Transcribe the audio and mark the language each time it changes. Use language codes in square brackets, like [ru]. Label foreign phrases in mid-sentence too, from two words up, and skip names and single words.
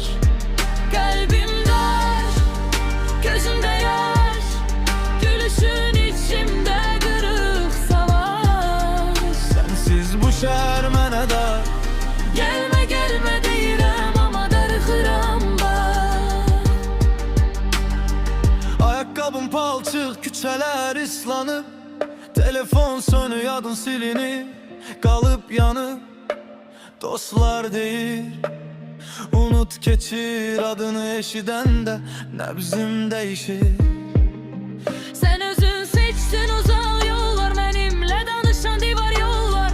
[tr] Kalbim dar, gözümde yaş, gülüşün içimde kırık savaş. Sensiz bu şehir [az] mənə dar. Gelme gelme deyirəm ama darıxıram bak. Ayakkabım palçıq, küçələr islanıb, telefon sönü, adın silinib, qalıb yanıb. Dostlar deyir, unut keçir, adını eşidəndə nəbzim dəyişir. [tr] Sen özün seçtin uzak yollar, benimle danışan divar yollar.